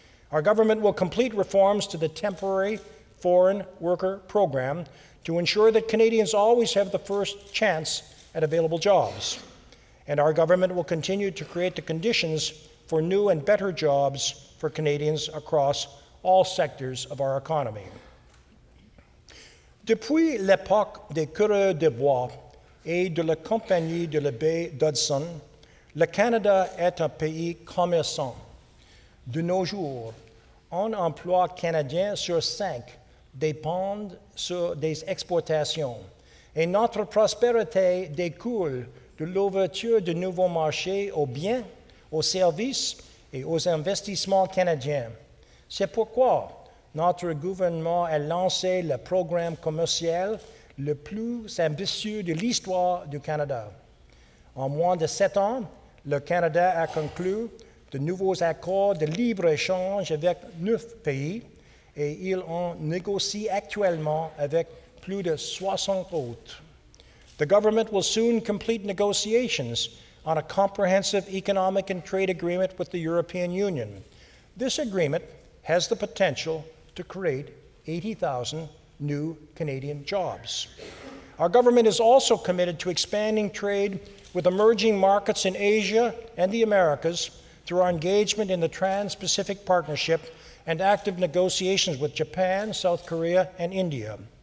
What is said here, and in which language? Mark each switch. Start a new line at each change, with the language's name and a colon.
English: Our government will complete reforms to the temporary foreign worker program to ensure that Canadians always have the first chance at available jobs. And our government will continue to create the conditions for new and better jobs for Canadians across all sectors of our economy.
French: Depuis l'époque des coureurs de bois et de la Compagnie de la baie d'Hudson, le Canada est un pays commerçant. De nos jours, un emploi canadien sur 5 dépend des exportations et notre prospérité découle de l'ouverture de nouveaux marchés aux biens, aux services et aux investissements canadiens. C'est pourquoi notre gouvernement a lancé le programme commercial le plus ambitieux de l'histoire du Canada. En moins de 7 ans, le Canada a conclu de nouveaux accords de libre-échange avec 9 pays et il en négocie actuellement avec plus de 60 autres.
English: The government will soon complete negotiations on a comprehensive economic and trade agreement with the European Union. This agreement has the potential to create 80,000 new Canadian jobs. Our government is also committed to expanding trade with emerging markets in Asia and the Americas through our engagement in the Trans-Pacific Partnership and active negotiations with Japan, South Korea, and India.